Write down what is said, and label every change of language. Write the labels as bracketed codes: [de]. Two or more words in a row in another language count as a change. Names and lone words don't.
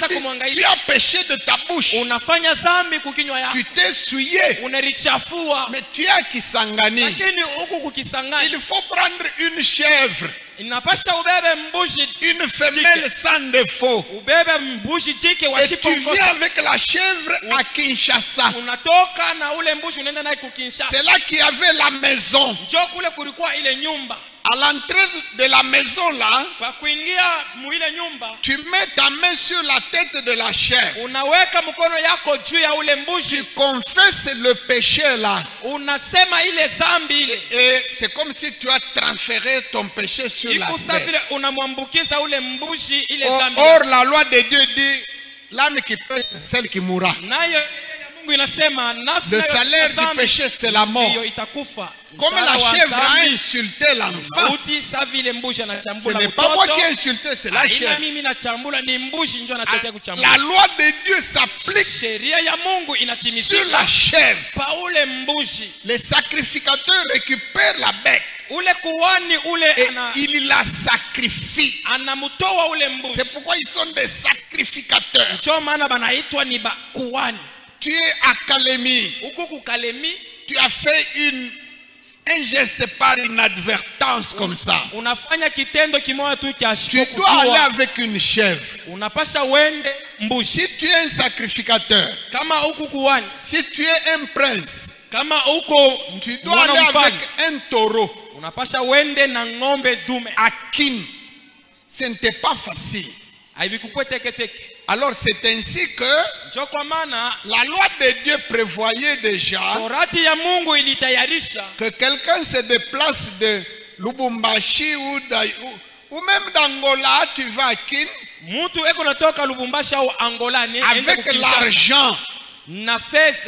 [fr] Il dit, tu [sw] kumwangaisha. [fr] as péché de ta bouche. [sw] Unafanya dhambi kukinywa yako. [fr] Tu t'es souillé. [sw] Unalichafua. [fr] Mais tu as Kisangani. [sw] Lakini huku kukisangani [fr] Il faut prendre une chèvre, [sw] inapasha ubebe mbuzi, [fr] une femelle sans défaut. [sw] ubebe mbuzi jike [fr] Et [sw] washipo [fr] tu viens [sw] mkosa. [fr] avec la chèvre à Kinshasa. [sw] Unatoka na ule mbuzi unaenda naye kukinshasa. [fr] C'est là qu'il y avait la maison. [sw] Njoo kule kulikuwa ile nyumba. [fr] À l'entrée de la maison là, [sw] Kwa kuingia mu ile nyumba, [fr] tu mets ta main sur la tête de la chèvre. [sw] unaweka mkono yako juu ya ule [fr] Tu [sw] mbuzi, [fr] confesses le péché là. [sw] unasema ile dhambi ile. [fr] Et c'est comme si tu as transféré ton péché sur la [sw] Iko [fr] terre. [sw] vile unamwambukiza ule mbuzi ile [fr] Or, [sw] dhambi. [fr] or, la loi de Dieu dit, l'âme qui pêche, c'est celle qui mourra. [sw] Nayo ya Mungu inasema nafsi [fr] Le [sw] nayo [fr] salaire du [sw] dhambi [fr] péché, c'est la mort. [sw] ndiyo itakufa. [fr] Comme la [sw] Mshahara wa [fr] chèvre a [sw] dhambi, [fr] insulté l'enfant, [sw] mauti, sa vile mbuzi [fr] ce [sw] anachambula [fr] n'est pas moi [sw] mtoto. [fr] qui ai insulté, c'est la [sw] Haina [fr] chèvre. [sw] mimi nachambula, ni mbuzi ndio anatokea kuchambula. [fr] La loi de Dieu s'applique [sw] Sheria ya Mungu [fr] sur [sw] inatimizika [fr] la chèvre. [sw] pa ule mbuzi. [fr] Les sacrificateurs récupèrent la bête [sw] Ule kuhani ule [fr] et ils la sacrifient. [sw] anamtoa ule mbuzi. [fr] C'est pourquoi ils sont des sacrificateurs. [sw] Ndio maana banaitwa ni bakuhani. [fr] Tu es à Kalemi, [sw] Huku kukalemi [fr] tu as fait un geste par inadvertance comme ça. [sw] unafanya kitendo kimoja tu cha [fr] Tu dois aller [sw] kujua. [fr] avec une chèvre. [sw] Unapasha wende mbuzi. [fr] Si tu es un sacrificateur, [sw] Kama huku kuhani, [fr] si tu es un prince, [sw] kama huko [fr] tu dois [sw] mwana [fr] aller avec [sw] mfalme, [fr] un taureau. [sw] unapasha wende na ng'ombe dume. [fr] À Kin, ce n'était pas facile. [sw] Haibikukwe teke teke. [fr] Alors c'est ainsi que [sw] Ndio kwa maana [fr] la loi de Dieu prévoyait déjà [sw] torati ya Mungu ilitayarisha [fr] que quelqu'un se déplace de Lubumbashi ou même d'Angola, tu vas à Kin, [sw] mtu eko natoka Lubumbashi au Angola ni ende [fr] avec [sw] kukinshasa [fr] l'argent. [sw] na fedha,